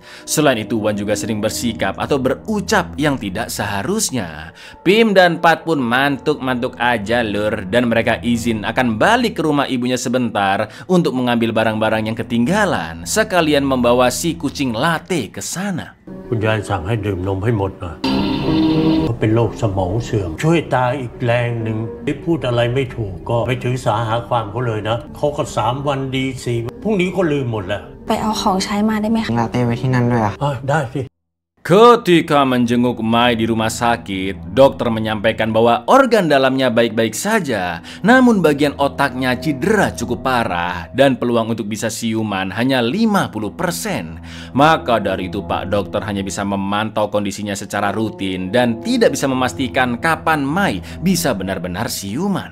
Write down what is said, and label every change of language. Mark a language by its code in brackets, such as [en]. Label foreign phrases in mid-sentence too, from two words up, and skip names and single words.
[id] Selain itu, Wan juga sering bersikap atau berucap yang tidak seharusnya. Pim dan Pat pun mantuk-mantuk aja lur, dan mereka izin akan balik ke rumah ibunya sebentar untuk mengambil barang-barang yang ketinggalan, sekalian membawa si kucing latte ke sana. [th] คุณยายสั่งให้ดื่มนมให้หมดนะเขาเป็นโรคสมองเสื่อมช่วยตาอีกแรงหนึ่งที่พูดอะไรไม่ถูกก็ไปถือสาหาความเขาเลยนะเขาก็3 วันดี4 พรุ่งนี้ก็ลืมหมดแล้ว ไปเอาของใช้มาได้ไหมคะ ลาเต้ไว้ที่นั่นด้วย ได้สิ [id] Ketika menjenguk Mai di rumah sakit, dokter menyampaikan bahwa organ dalamnya baik-baik saja, namun bagian otaknya cedera cukup parah dan peluang untuk bisa siuman hanya 50%. Maka dari itu Pak Dokter hanya bisa memantau kondisinya secara rutin dan tidak bisa memastikan kapan Mai bisa benar-benar siuman.